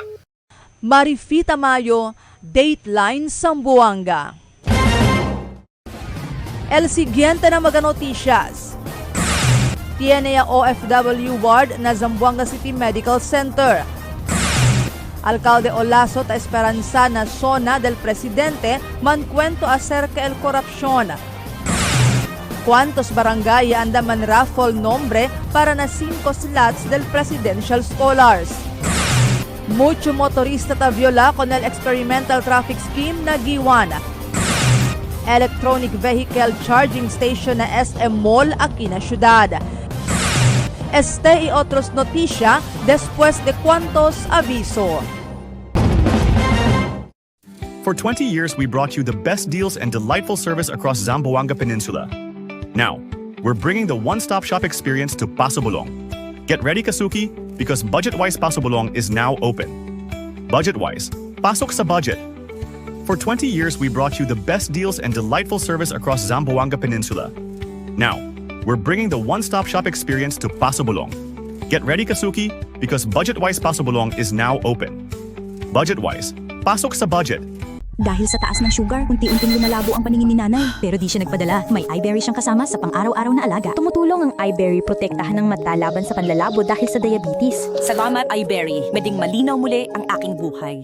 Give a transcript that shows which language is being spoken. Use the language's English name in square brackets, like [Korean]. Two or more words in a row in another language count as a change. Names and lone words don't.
[Chavacano] Marifita Mayo, Dateline Zamboanga. El siguiente na mga noticias. Tiene ya OFW ward na Zamboanga City Medical Center. Alcalde Olaso ta esperanza na zona del presidente mancuento acerca el korupsyon. ¿Cuántos barangay andaman raffle nombre para na 5 slots del Presidential Scholars? Mucho motorista ta viola con el [English] experimental traffic scheme [Chavacano] na Giwan. [English] Electronic vehicle charging station [Chavacano] na SM Mall aquí na syudad. Este y otros noticia después de cuantos aviso. [English] For 20 years, we brought you the best deals and delightful service across Zamboanga Peninsula. Now, we're bringing the one-stop shop experience to Paso Bulong. Get ready, Kasuki, because BudgetWise Paso Bulong is now open. [Filipino] BudgetWise, pasok sa budget. [English] For 20 years, we brought you the best deals and delightful service across Zamboanga Peninsula. Now, we're bringing the one-stop shop experience to Paso Bulong. Get ready, Kasuki, because BudgetWise Paso Bulong is now open. [Filipino] BudgetWise, pasok sa budget. Dahil sa taas ng sugar, unti-unting lumalabo ang paningin ni nanay. Pero di siya nagpadala. May iBerry siyang kasama sa pang-araw-araw na alaga. Tumutulong ang iBerry protektahan ng mata laban sa panlalabo dahil sa diabetes. Salamat iBerry. Meding malinaw muli ang aking buhay.